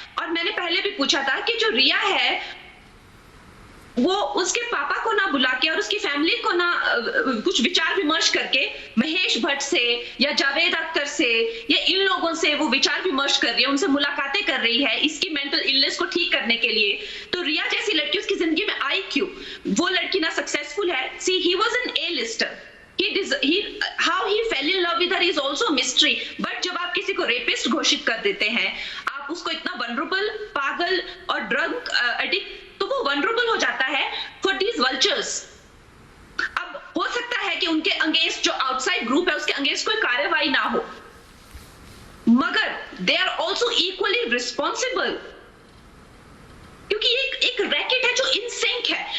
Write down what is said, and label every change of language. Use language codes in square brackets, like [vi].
[hi] और मैंने पहले भी पूछा था कि जो रिया है वो उसके पापा को ना बुला के और उसकी फैमिली को ना कुछ विचार विमर्श करके महेश भट्ट से या जावेद अख्तर से या इन लोगों से वो विचार विमर्श कर रही है, उनसे मुलाकातें कर रही है इसकी मेंटल इलनेस को ठीक करने के लिए। तो रिया जैसी लड़की उसकी जिंदगी में आई क्यों? वो लड़की ना सक्सेसफुल है। [en] C he was N A Leicester, how he fell in love with her is also a mystery। [hi] But जब आप किसी को रेपिस्ट घोषित कर देते हैं, आप उसको इतना वनरेबल, पागल और ड्रग एडिक्ट, तो वो वनरेबल हो जाता है [en] For these vultures. [hi] अब हो सकता है कि उनके अगेंस्ट जो आउटसाइड ग्रुप है उसके अगेंस्ट कोई कार्रवाई ना हो, मगर [en] they are also equally responsible, [hi] क्योंकि एक रैकेट है जो इन सिंक है।